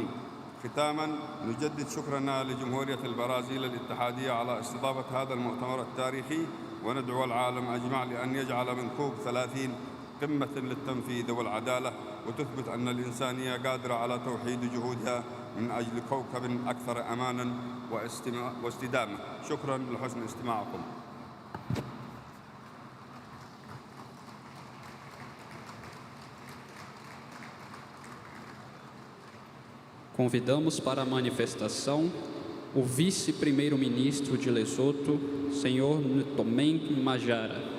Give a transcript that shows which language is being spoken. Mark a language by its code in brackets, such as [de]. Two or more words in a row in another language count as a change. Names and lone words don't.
[ar] ختاماً، نجدد شكرنا لجمهورية البرازيل الاتحادية على استضافة هذا المؤتمر التاريخي، وندعو العالم أجمع لأن يجعل من كوب 30 قمة للتنفيذ والعدالة، وتثبت أن الإنسانية قادرة على توحيد جهودها من أجل كوكب أكثر أماناً واستدامة. شكراً لحسن استماعكم. [pt] Convidamos para a manifestação o vice-primeiro-ministro de Lesoto, senhor Ntomeng Majara.